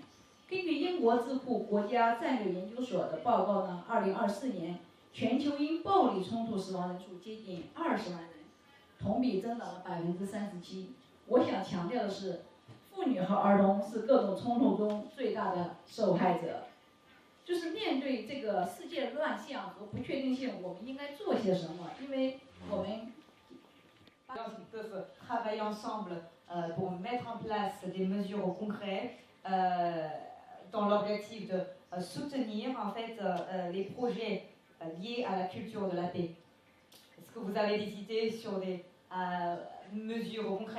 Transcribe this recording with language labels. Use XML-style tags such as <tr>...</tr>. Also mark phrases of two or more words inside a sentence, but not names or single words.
<zh>根据英国智库国家战略研究所的报告呢，2024年全球因暴力冲突死亡人数接近20万人，同比增长了37%。我想强调的是，妇女和儿童是各种冲突中最大的受害者。就是面对这个世界乱象和不确定性，我们应该做些什么？因为我们</zh> <fr>Ils peuvent travailler ensemble pour mettre en place des mesures concrètes dans l'objectif de soutenir en fait les projets liés à la culture de la paix. Est-ce que vous avez des idées sur des mesures concrètes?</fr>